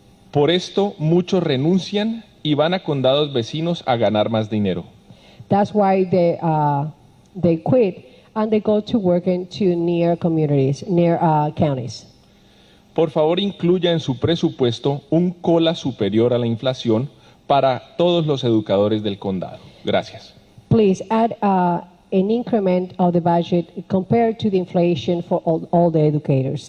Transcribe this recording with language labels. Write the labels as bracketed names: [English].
[Spanish] Por esto, muchos renuncian y van a condados vecinos a ganar más dinero. [English] That's why they quit and they go to work into near communities, near counties. [Spanish] Por favor, incluya en su presupuesto un COLA superior a la inflación para todos los educadores del condado. Gracias. [English] Please add an increment of the budget compared to the inflation for all the educators.